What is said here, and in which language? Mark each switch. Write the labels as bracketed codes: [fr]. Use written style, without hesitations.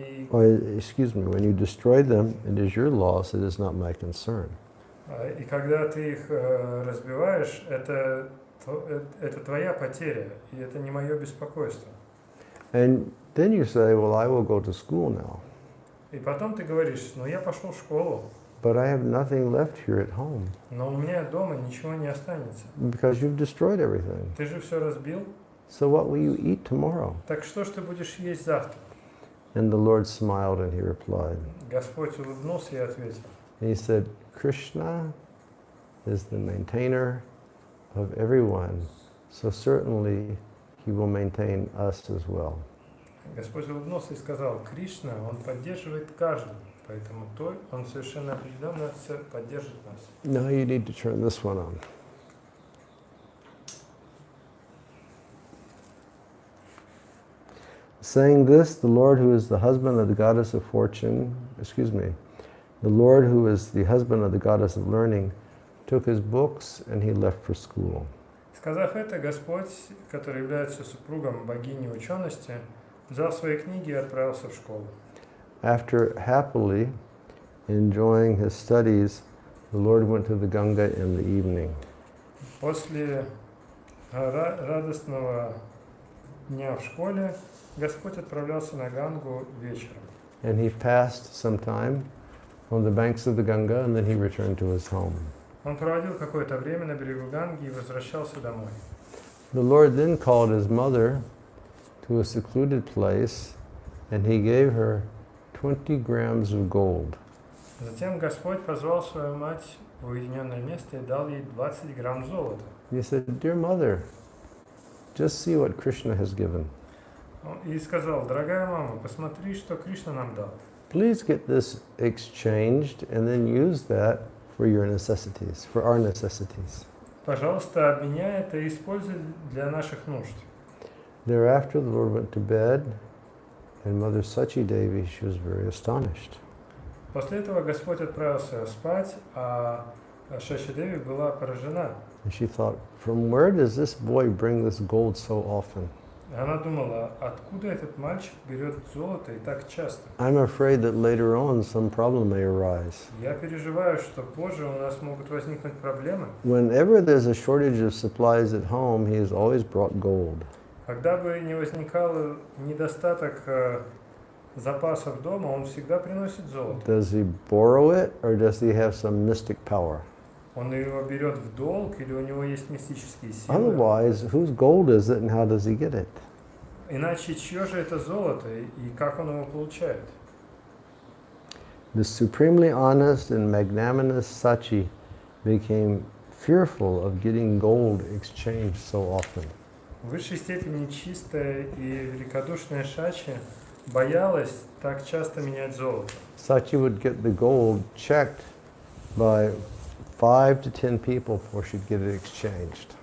[en] Or, excuse me, when you destroy them, it is your loss, it is not my concern. [ru] И когда ты их разбиваешь, это твоя потеря, и это не мое беспокойство. [en] And then you say, well, I will go to school now. [ru] И потом ты говоришь, ну я пошел в школу, [en] But I have nothing left here at home. [ru] но у меня дома ничего не останется. [en] Because you've destroyed everything. [ru] Ты же все разбил. [en] So what will you eat tomorrow? [ru] Так что ж ты будешь есть завтра? [en] And the Lord smiled and he replied. [ru] Господь улыбнулся и ответил. [en] He said, Krishna is the maintainer of everyone. So certainly he will maintain us as well. [ru] Господь улыбнулся и сказал, Кришна, Он поддерживает каждого, поэтому Он совершенно определенно поддержит нас. [en] Now you need to turn this one on. Saying this, the Lord who is the husband of the goddess of fortune, the Lord who is the husband of the goddess of learning, took his books and he left for school. [ru] Сказав это, Господь, который является супругом богини учености, взял свои книги и отправился в школу. [en] After happily enjoying his studies, the Lord went to the Ganga in the evening. [ru] После радостного дня в школе Господь отправлялся на Гангу вечером. [en] And he passed some time on the banks of the Ganga and then he returned to his home. [ru] Он проводил какое-то время на берегу Ганги и возвращался домой. [en] The Lord then called his mother to a secluded place and he gave her 20 grams of gold. [ru] Затем Господь позвал свою мать в уединенное место и дал ей 20 грамм золота. [en] He said, Dear mother, just see what Krishna has given. [ru] И сказал, дорогая мама, посмотри, что Кришна нам дал. [en] Please get this exchanged and then use that for your necessities, for our necessities. [ru] Пожалуйста, обменяй это и используй для наших нужд. [en] Thereafter, the Lord went to bed, and Mother Sachi Devi, she was very astonished. [ru] После этого Господь отправился спать, а Шачи Деви была поражена. [en] And she thought, from where does this boy bring this gold so often? [ru] Она думала, откуда этот мальчик берет золото и так часто? [en] I'm afraid that later on some problem may arise. [ru] Я переживаю, что позже у нас могут возникнуть проблемы. [en] Whenever there's a shortage of supplies at home, he has always brought gold. [ru] Когда бы не возникал недостаток запасов дома, он всегда приносит золото. [en] Does he borrow it or does he have some mystic power? [ru] Он его берет в долг или у него есть мистические силы? [en] Otherwise, whose gold is it and how does he get it? [ru] Иначе чье же это золото и как он его получает? [en] The supremely honest and magnanimous Sachi became fearful of getting gold exchanged so often. [ru] В высшей степени чистая и великодушная Шачи боялась так часто менять золото. [en] Sachi would get the gold checked by 5 to 10 people before she'd get it exchanged.